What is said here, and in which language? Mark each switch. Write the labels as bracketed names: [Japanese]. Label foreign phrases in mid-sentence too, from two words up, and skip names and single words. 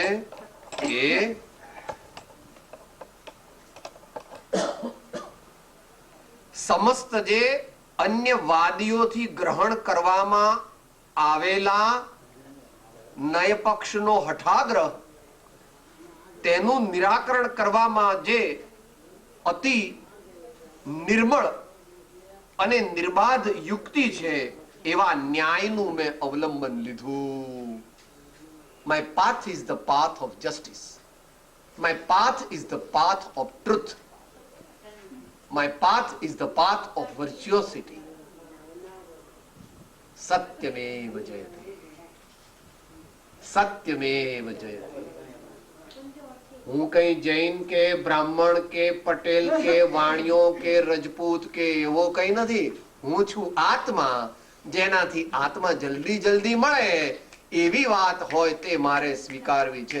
[Gujarati] કે સમસ્ત જે અન્ય વાદીઓથી ગ્રહણ કરવામાં આવેલા નયપક્ષનો હઠાગ્રહ, તેનું નિરાકરણ કરવામાં જે અતિ નિર્મળ અને નિર્બાધ યુક્તિ છે એવા ન્યાયનું મેં અવલંબન લીધું. [English] My path is the path of justice. My path is the path of truth. My path is the path of virtuosity. [Sanskrit] सत्यमेव जयते. सत्यमेव जयते. [Gujarati] હું કઈ જૈન કે બ્રાહ્મણ કે પટેલ કે વાણિયો કે રજપૂત કે એવો કઈ નથી. હું છું આત્મા, જેનાથી આત્મા જલ્દી જલ્દી મળે એવી વાત હોય તે મારે સ્વીકારવી છે.